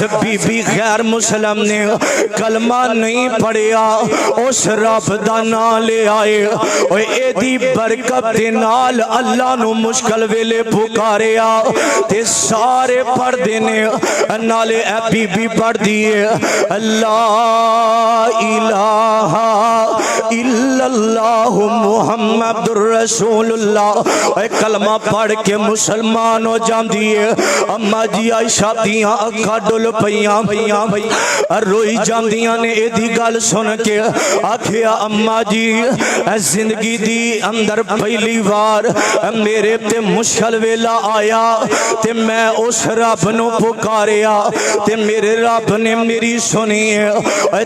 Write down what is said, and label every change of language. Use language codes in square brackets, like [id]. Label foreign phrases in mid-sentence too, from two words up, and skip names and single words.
[pa] بی بی غیر مسلم نے کلمہ نہیں پڑھیا اس رب دا نام لے آئے اوئے ایدی برکت دے نال اللہ نوں مشکل ویلے پکاریا تے سارے پڑھدے نے نالے اے بی بی پڑھدی ہے [ar] الله إله إلا الله محمد رسول الله. [ur] کلمہ پڑھ کے مسلمان ہو جاتی ہے. [pa] اماں جی عائشہ دیاں اکھاں ڈل پئیاں روئی جاندیاں نے ایدی گل سن کے آکھیا اماں جی زندگی دی اندر پہلی بار میرے تے مشکل ویلا آیا تے میں اس رب نوں پکاریا تے میرے رب نے میری سنی ہے.